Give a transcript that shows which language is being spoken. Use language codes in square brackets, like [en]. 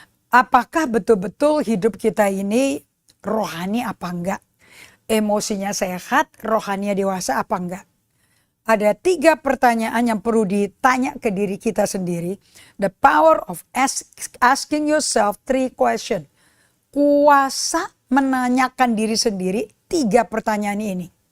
[id] Apakah betul-betul hidup kita ini rohani apa enggak? Emosinya sehat, rohaninya dewasa apa enggak? Ada 3 pertanyaan yang perlu ditanya ke diri kita sendiri. [en] The power of asking yourself 3 questions. [id] Kuasa menanyakan diri sendiri 3 pertanyaan ini.